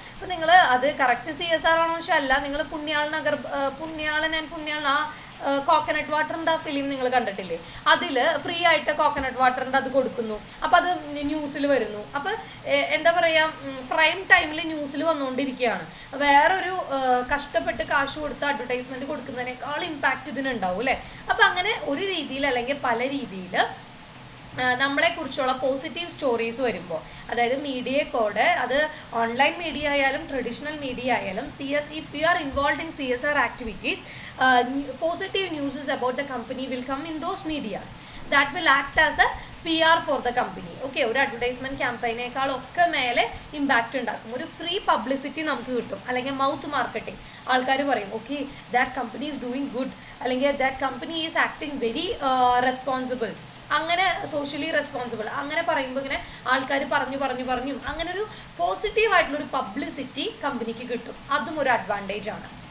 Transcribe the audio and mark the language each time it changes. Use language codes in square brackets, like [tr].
[ml] അപ്പോൾ നിങ്ങൾ അത് കറക്റ്റ് CSR ആണോ വെച്ചാൽ അല്ല, നിങ്ങൾ പുണ്യാളൻ ആ കോക്കനട്ട് വാട്ടറിൻ്റെ ആ ഫിലിം നിങ്ങൾ കണ്ടിട്ടില്ലേ, അതിൽ ഫ്രീ ആയിട്ട് കോക്കനട്ട് വാട്ടറിൻ്റെ അത് കൊടുക്കുന്നു, അപ്പോൾ അത് ന്യൂസിൽ വരുന്നു. അപ്പോൾ എന്താ പറയുക, പ്രൈം ടൈമിൽ ന്യൂസിൽ വന്നുകൊണ്ടിരിക്കുകയാണ്. വേറൊരു കഷ്ടപ്പെട്ട് കാശ് കൊടുത്ത് അഡ്വർടൈസ്മെൻറ്റ് കൊടുക്കുന്നതിനേക്കാൾ ഇമ്പാക്റ്റ് ഇതിനുണ്ടാവും അല്ലേ. അപ്പോൾ അങ്ങനെ ഒരു രീതിയിൽ അല്ലെങ്കിൽ പല രീതിയിൽ നമ്മളെക്കുറിച്ചുള്ള പോസിറ്റീവ് സ്റ്റോറീസ് വരുമ്പോൾ, അതായത് മീഡിയക്കോടെ അത് ഓൺലൈൻ മീഡിയ ആയാലും [en] Traditional media ആയാലും if you are involved in CSR activities, positive news about the company will come in those medias that will act as a PR for the company. [ml] Okay, ഒരു advertisement ക്യാമ്പയിനേക്കാളൊക്കെ മേലെ impact ഉണ്ടാക്കും, ഒരു free publicity നമുക്ക് കിട്ടും, അല്ലെങ്കിൽ mouth marketing. ആൾക്കാർ പറയും okay [en] that company is doing good, [ml] അല്ലെങ്കിൽ [en] that company is acting very responsible, [ml] അങ്ങനെ സോഷ്യലി റെസ്പോൺസിബിൾ, അങ്ങനെ പറയുമ്പോൾ ഇങ്ങനെ ആൾക്കാർ പറഞ്ഞു അങ്ങനെ ഒരു പോസിറ്റീവായിട്ടുള്ളൊരു പബ്ലിസിറ്റി കമ്പനിക്ക് കിട്ടും, അതും ഒരു അഡ്വാൻറ്റേജ് ആണ്.